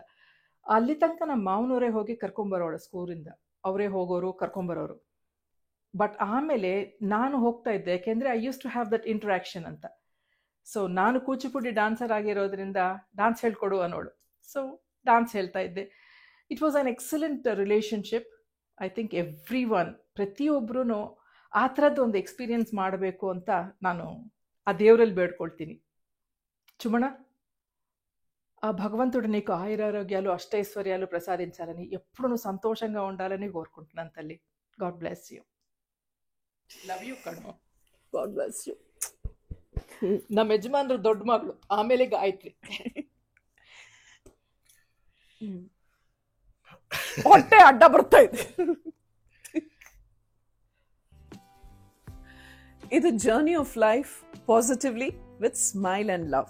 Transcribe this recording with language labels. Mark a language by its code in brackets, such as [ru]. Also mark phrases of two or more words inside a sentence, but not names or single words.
[kn] ಅಲ್ಲಿ ತನಕ ನಮ್ಮ ಮಾವನವರೇ ಹೋಗಿ ಕರ್ಕೊಂಬರೋಳು ಸ್ಕೂಲಿಂದ, ಅವರೇ ಹೋಗೋರು ಕರ್ಕೊಂಬರೋರು. ಬಟ್ ಆಮೇಲೆ ನಾನು ಹೋಗ್ತಾ ಇದ್ದೆ, ಯಾಕೆಂದರೆ [en] I used to have that interaction [kn] ಅಂತ. ಸೊ ನಾನು ಕೂಚಿಪುಡಿ ಡಾನ್ಸರ್ ಆಗಿರೋದ್ರಿಂದ ಡಾನ್ಸ್ ಹೇಳ್ಕೊಡು ಅನ್ನೋಳು. ಸೊ ಡಾನ್ಸ್ ಹೇಳ್ತಾ ಇದ್ದೆ. [en] It was an excellent relationship. I think everyone, [kn] ಪ್ರತಿಯೊಬ್ಬರೂ ಆ ಥರದ್ದು ಒಂದು ಎಕ್ಸ್ಪೀರಿಯನ್ಸ್ ಮಾಡಬೇಕು ಅಂತ ನಾನು ಆ ದೇವರಲ್ಲಿ ಬೇಡ್ಕೊಳ್ತೀನಿ. [te] చుమణ ఆ భగవంతుడు నీకు ఆయురారోగ్యాలు అష్టైశ్వర్యాలు ప్రసాదించాలని, ఎప్పుడు నువ్వు సంతోషంగా ఉండాలని కోరుకుంటున్నాను తల్లి. [en] God bless you. Love you ಕಣೋ. God bless you. [kn] ನಮ್ಮ ಯಜಮಾನ್ರು ದೊಡ್ಡ ಮಗಳು, ಆಮೇಲೆ ಗಾಯತ್ರಿ. ಹೊಟ್ಟೆ ಅಡ್ಡ ಬರ್ತಾ ಇದೆ. [en] ಇದು journey of life positively with smile and love.